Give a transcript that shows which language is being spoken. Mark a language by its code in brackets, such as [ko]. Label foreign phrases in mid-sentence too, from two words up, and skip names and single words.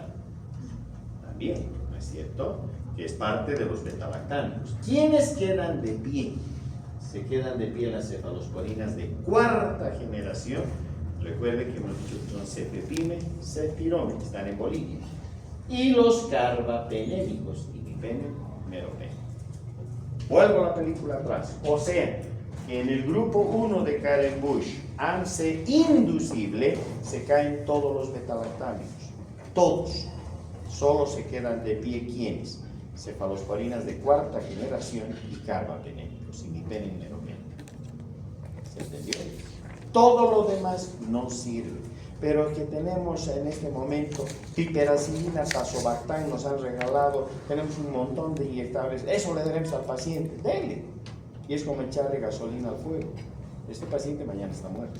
[es] También, ¿no es cierto? Que es parte de los beta-lactámicos. ¿Quiénes quedan de pie? Se quedan de pie las cefalosporinas de cuarta generación. Recuerde que hemos dicho que son cefepime, cefirome, que están en Bolivia. Y los carbapenémicos, imipenem, meropenem. Vuelvo a la película atrás. O sea, que en el grupo 1 de Karen Bush, AMC inducible, se caen todos los beta-lactámicos. Todos. Solo se quedan de pie, ¿quiénes? Cefalosporinas de cuarta generación y carbapenémicos, imipenem, meropenem. ¿Se entendió? Todo lo demás no sirve. Pero que tenemos en este momento piperacilina, tazobactam, nos han regalado, tenemos un montón de inyectables, eso le daremos al paciente, denle. Y es como echarle gasolina al fuego. Este paciente mañana está muerto.